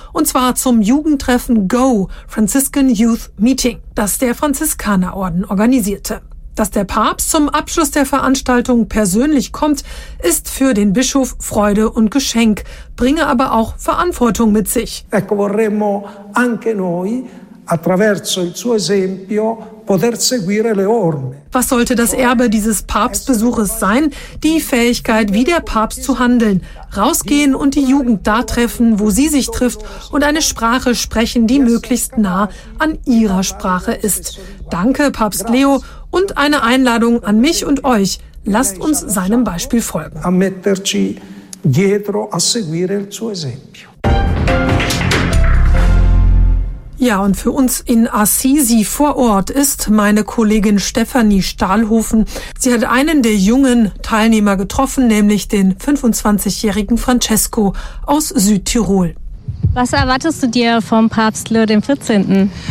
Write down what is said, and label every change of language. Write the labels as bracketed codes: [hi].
[de] Und zwar zum Jugendtreffen Go, Franciscan Youth Meeting, das der Franziskanerorden organisierte. Dass der Papst zum Abschluss der Veranstaltung persönlich kommt, ist für den Bischof Freude und Geschenk, bringe aber auch Verantwortung mit sich. [it] Ecco, vorremmo anche noi, attraverso il suo esempio, poter seguire le orme. [de] Was sollte das Erbe dieses Papstbesuches sein? Die Fähigkeit, wie der Papst zu handeln, rausgehen und die Jugend da treffen, wo sie sich trifft und eine Sprache sprechen, die möglichst nah an ihrer Sprache ist. Danke, Papst Leo, und eine Einladung an mich und euch. Lasst uns seinem Beispiel folgen. [it] Dietro a seguire il suo esempio. [de] Ja, und für uns in Assisi vor Ort ist meine Kollegin Stefanie Stahlhofen. Sie hat einen der jungen Teilnehmer getroffen, nämlich den 25-jährigen Francesco aus Südtirol. Was erwartest du dir vom Papst Leo XIV.?